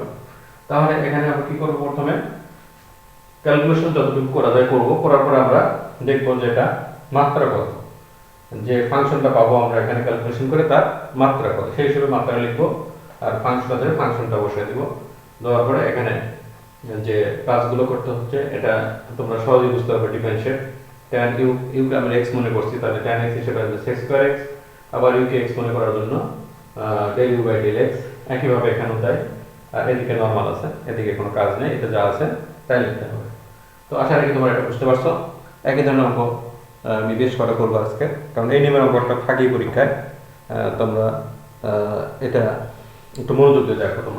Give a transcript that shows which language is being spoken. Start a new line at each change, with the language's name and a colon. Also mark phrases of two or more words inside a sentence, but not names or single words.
Bangla: তাহলে এখানে আমরা কি করব, প্রথমে ক্যালকুলেশন যতটুকু করা যায় করব, করার পরে আমরা দেখব যে এটা মাত্রা কত, যে ফাংশনটা পাবো আমরা এখানে ক্যালকুলেশন করে তার মাত্রা কত, সেই হিসেবে মাত্রা লিখবো আর ফাংশনটা বসিয়ে দিব। দেওয়ার পরে এখানে যে কাজগুলো করতে হচ্ছে এটা তোমরা সহজেই বুঝতে পারবে।
English: differentiate tan u,
Bangla: u কে আমরা x মনে করছি, তাহলে
English: tan x
Bangla: হিসেবে আসবে
English: sec square x,
Bangla: আবার u কে x মনে করার জন্য
English: del u by del x,
Bangla: একইভাবে এখানেও তাই আর এদিকে নর্মাল আছে, এদিকে কোনো কাজ নেই, এটা যা আছে তাই লিখতে হবে। তো আশা রাখি তোমরা এটা বুঝতে পারছো। একই ধরনের অঙ্ক আমি বেশ কটা করবো আজকে, কারণ এই নিয়মের অঙ্কটা থাকেই পরীক্ষায়। তোমরা এটা একটু মনোযোগ দিয়ে দেখো তোমরা।